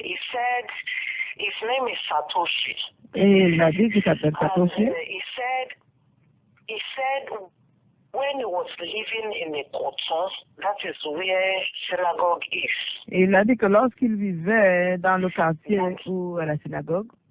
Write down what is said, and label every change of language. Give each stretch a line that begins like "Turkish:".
English: He said his name is Satoshi.
French: Et il a dit qu'il s'appelle Satoshi.
English: He said when he was living in a Koton, that is where synagogue is.
French: Et il a dit que lorsqu'il vivait dans le quartier où est la synagogue,